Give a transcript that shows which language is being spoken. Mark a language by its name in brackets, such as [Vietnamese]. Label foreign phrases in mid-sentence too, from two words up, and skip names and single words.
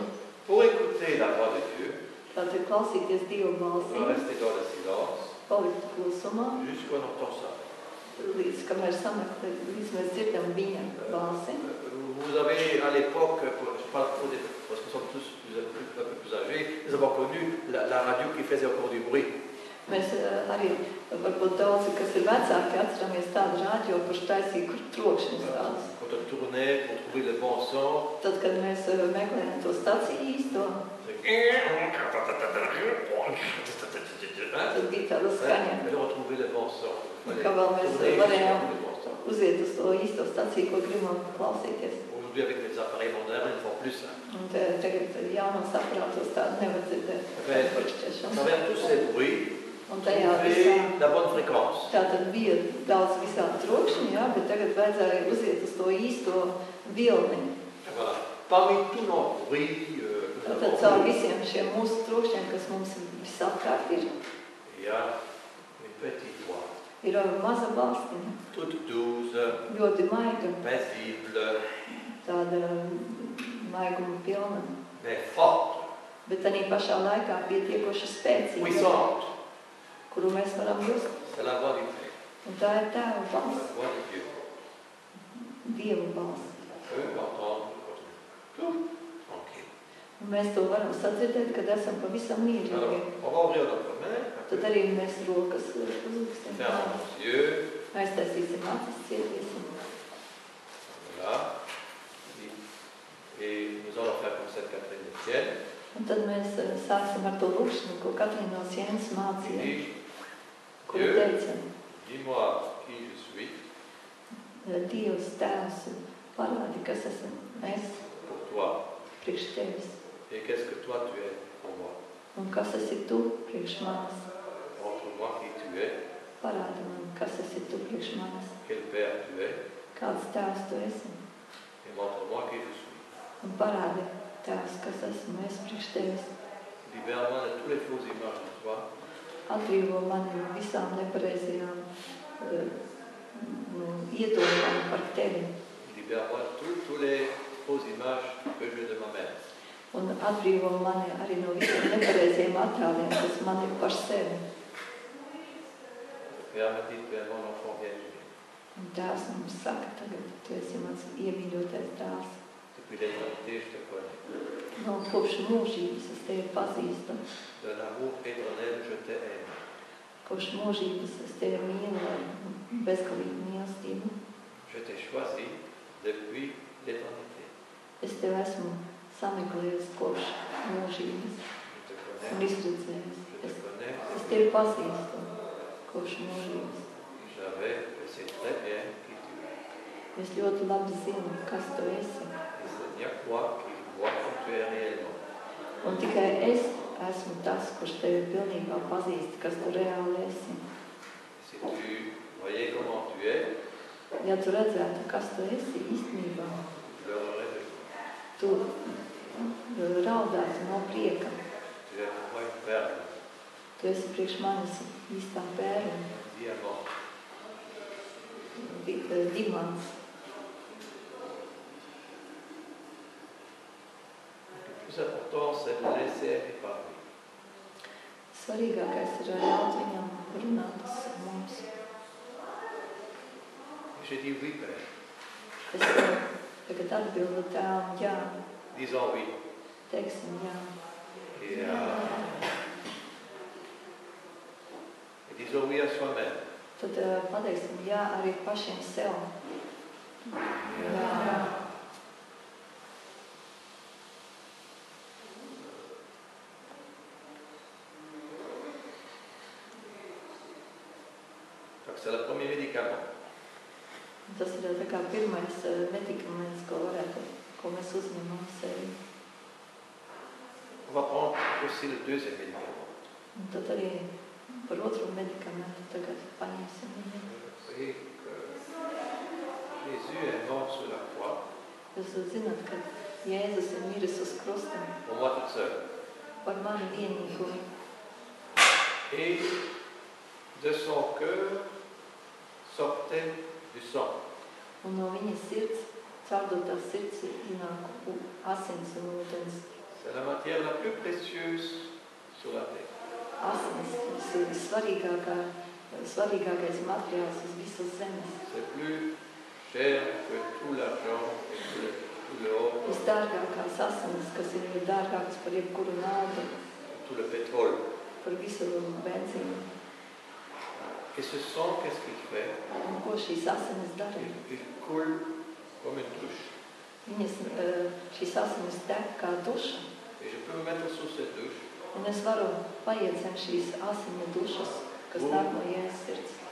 [French] Pour écouter la voix de Dieu, [Latvian] Tātad klausīties Dievu [French] on va [Latvian] balsī, [French] rester dans le silence [Latvian] palikt klusumā, [French] jusqu'on entend ça. [Latvian] līdz kamēr sameklēt, līdz mēs dzirdam viņa balsi. [French] Vous avez à l'époque, je parle pour des, parce que nous sommes tous un peu plus âgés, nous avons connu la radio qui faisait encore du bruit. [Latvian] Mēs arī, varbūt daudzi, kas ir vecāki, atceramies tādu rādio, kurš taisīja trokšņus tādus. [French] Quand on tournait pour trouver le bon son, [Latvian] Tad, kad mēs meklējam to staciju īsto, tad bija tāda skaņa, [French] mais on trouvait le bon son. [Latvian] kā vēl mēs varējām uziet uz to īsto staciju, ko gribam klausīties. [French] Aujourd'hui, avec les appareils modernes, ils font plus ça. [Latvian] Un tagad jaunos aparātos tādu nevar dzirdēt. [French] À travers tous ces bruits, [Latvian] Un tajā visā, [French] trouver la bonne fréquence. [Latvian] tātad bija daudz visādi trokšņi, jā, bet tagad vajadzēja uziet uz to īsto vilni. [French] Voilà. Parmi tous nos bruits que nous [Latvian] Tātad [French] avons, [Latvian] caur visiem šiem mūsu trokšņiem, kas mums visapkārt ir, [French] il y a une petite voix, [Latvian] ir maza balstiņa, [French] toute douce, [Latvian] ļoti maiga, [French] paisible, [Latvian] tāda maiguma pilna, [French] mais forte, [Latvian] bet arī pašā laikā pietiekoši spēcīga, [French] puissante. [Latvian] kuru mēs varam just. [French] C'est la voix du Père, [Latvian] Un tā ir tēva [French] la [Latvian] balss, [French] voix de Dieu. [Latvian] Dieva balss. [French] On peut l'entendre tout tranquille. [Latvian] Un mēs to varam sadzirdēt, kad esam pavisam mierīgi. [French] Alors, on va ouvrir notre main, [Latvian] Tad arī mēs rokas uzliksim. [French] fermer nos yeux, [Latvian] Aiztaisīsim acis, cietīsim. [French] voilà. Et nous allons faire comme cette Catherine Etienne. [Latvian] Un tad mēs sāksim ar to lūkšanu, ko Katrīna no Sienas [French] Il [Latvian] mācīja, [French] dit, [Latvian] kuru [French] Dieu, [Latvian] teica, [French] dis-moi qui je suis [Latvian] Dievs tēvs, parādi, kas esam es [French] pour toi [Latvian] priekš tevis, [French] et qu'est-ce que toi tu es pour moi. [Latvian] un kas esi tu priekš manis. [French] Montre-moi qui tu es, [Latvian] Parādi man, kas esi tu priekš manis, [French] quel Père tu es, [Latvian] kāds tēvs tu esi, [French] et montre-moi qui je suis. [Latvian] un parādi tēvs, kas esmu es priekš tevis. [French] Libère-moi de tous les fausses images de toi, [Latvian] Atbrīvo mani no visām nepareizajām iedomām par tevi. [French] libère-moi de tous les fausses images que j'ai de ma mère. [Latvian] Un atbrīvo mani arī no visiem nepareizajiem attēliem, kas man ir par sevi. [French] Père me dit, tu es mon enfant bien-aimé. [Latvian] Un tēvs mums saka tagad, tu esi mans iemīļotais tēvs. [French] Depuis l'éternité, je te connais. [Latvian] No kopš mūžības es tevi pazīstu. [French] De l'amour éternel, je t'aime. [Latvian] Kopš mūžības es tevi mīlēju, bezgalīgu mīlestību. [French] Je t'ai choisi depuis l'éternité. [Latvian] Es tevi esmu sameklējis kopš mūžības [French] Je te [Latvian] un [French] connais, [Latvian] izredzējis. [French] je te connais. [Latvian] Es tevi pazīstu kopš mūžības. [French] Je sais très bien qui tu es. [Latvian] Es ļoti labi zinu, kas tu esi. [French] Et c'est bien toi qui vois comme tu es réellement. [Latvian] Un tikai es esmu tas, kurš tevi pilnībā pazīst, kas tu reāli esi. [French] Et si tu voyais comment tu es, [Latvian] Ja tu redzētu, kas tu esi īstenībā, [French] tu pleurerais de joie. [Latvian] tu raudātu no prieka. [French] Tu es pour moi une perle, [Latvian] Tu esi priekš manis īstā pērle, [French] un diamant. [Latvian] dimants. [French] Le plus important, c'est de laisser aller parler. [Latvian] Svarīgākais ir ļaut viņam runāt uz mums. [French] Et j'ai dit oui, Père. [Latvian] Es tagad atbildu tēvam, jā, [French] Disons oui. [Latvian] teiksim jā. [French] Et disons oui à soi-même. [Latvian] Tad pateiksim jā arī pašiem sev. Jā. [French] Donc c'est le premier médicament. [Latvian] Tas ir tā kā pirmais medikaments, ko varētu ko mēs uzņemam sevi. [French] On va prendre aussi le deuxième médicament. [Latvian] Un tad arī par otro medikamentu tagad paņemsim viņu. [French] Vous voyez que Jésus est mort sur la croix. [Latvian] Jūs zināt, ka Jēzus ir miris uz krustam [French] Pour moi toute seule. [Latvian] par mani vienīgo. [French] Et de son cœur sortait du sang. [Latvian] Un no viņas sirds, caurdotās sirds ienāk asins un ūdens. [French] C'est la matière la plus précieuse sur la terre. [Latvian] Asins ir svarīgākais materiāls uz visas zemes. [French] C'est plus cher que tout l'argent et tout l'or, [Latvian] Visdārgākās asins, kas ir dārgākas par jebkuru naudu, [French] tout le pétrole. [Latvian] par visu benzīnu. [French] Et ce sang, qu'est-ce qu'il fait? [Latvian] Un ko šīs asinis dara? [French] Il coule comme une douche. [Latvian] Šīs asinis tek kā duša. [French] Et je peux me mettre sous cette douche. [Latvian] Un es varu paiet zem šīs asiņu dušas, kas nāk no Jēzus sirds.